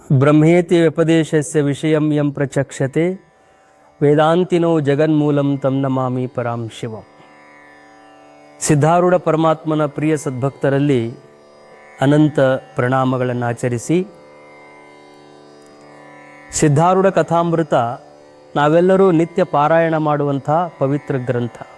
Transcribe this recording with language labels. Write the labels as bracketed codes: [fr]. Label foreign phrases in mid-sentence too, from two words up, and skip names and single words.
[sa] ಬ್ರಹ್ಮೇತಿ ವ್ಯಪದೇಶಸ್ಯ ವಿಷಯಂ ಯಂ ಪ್ರಚಕ್ಷತೆ ವೇದಾಂತಿನೋ ಜಗನ್ಮೂಲಂ ತಂ ನಮಾಮಿ ಪರಾಂ ಶಿವಂ. [kn] ಸಿದ್ಧಾರೂಢ ಪರಮಾತ್ಮನ ಪ್ರಿಯ ಸದ್ಭಕ್ತರಲ್ಲಿ ಅನಂತ ಪ್ರಣಾಮಗಳನ್ನು ಆಚರಿಸಿ, ಸಿದ್ಧಾರೂಢ ಕಥಾಮೃತ ನಾವೆಲ್ಲರೂ ನಿತ್ಯ ಪಾರಾಯಣ ಮಾಡುವಂಥ ಪವಿತ್ರ ಗ್ರಂಥ.